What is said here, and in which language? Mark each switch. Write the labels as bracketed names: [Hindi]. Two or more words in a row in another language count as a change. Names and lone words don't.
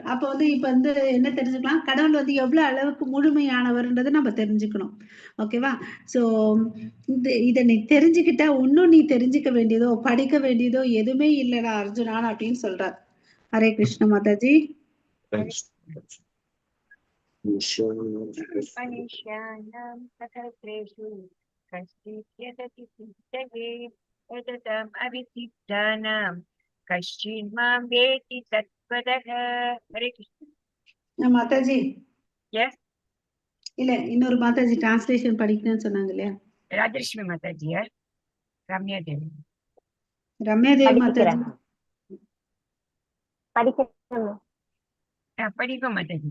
[Tamil] அப்ப வந்து இப்ப வந்து என்ன தெரிஞ்சுக்கலாம்? கடவுள் வந்து எவ்வளவு அளவுக்கு முழுமையானவர்ன்றத நம்ம தெரிஞ்சுக்கணும். ஓகேவா? ஸோ இத நீ தெரிஞ்சுக்கிட்டா, இன்னும் நீ தெரிஞ்சுக்க வேண்டியதோ, படிக்க வேண்டியதோ எதுவுமே இல்லடா அர்ஜுனான்னு அப்படின்னு சொல்றார். [Sanskrit] हरे कृष्ण माताजी. [English] Thanks. [Sanskrit] मनुष्याणां सहस्रेषु कश्चित् यतति सिद्धये यतताम् अविसिद्धानां कश्चिन् मां वेति तत्त्वतः. हरे कृष्ण. [Tamil] மாதாஜி [English] Yes, [Tamil] இல்ல இன்னொரு மாதாஜி டிரான்ஸ்லேஷன் படிக்கணும்னு சொன்னாங்க இல்லையா? [English] Rajarishmi Mataji, yes, Ramya Devi. [Tamil] ரம்யா தேவி மாதாஜி படிக்கிறேன். Padiko Mataji.